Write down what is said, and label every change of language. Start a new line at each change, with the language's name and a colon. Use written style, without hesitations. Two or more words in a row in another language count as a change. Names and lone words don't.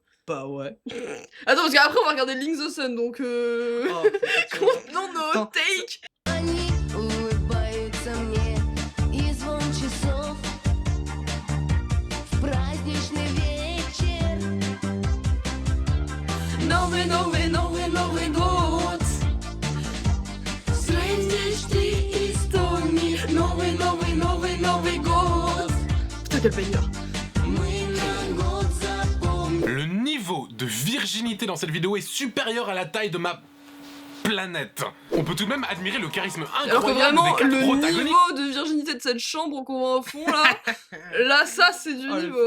French: Bah ouais. Attends, parce qu'après on va regarder Link the Sun, donc contenons nos takes.
Russian: Новый год. Встретишь ты истории. Новый год.
French: Putain, quel banger. Le niveau de virginité dans cette vidéo est supérieur à la taille de ma planète. On peut tout de même admirer le charisme incroyable alors que vraiment, des quatre le protagonistes. niveau de virginité de cette chambre qu'on voit au fond là, là ça c'est du niveau.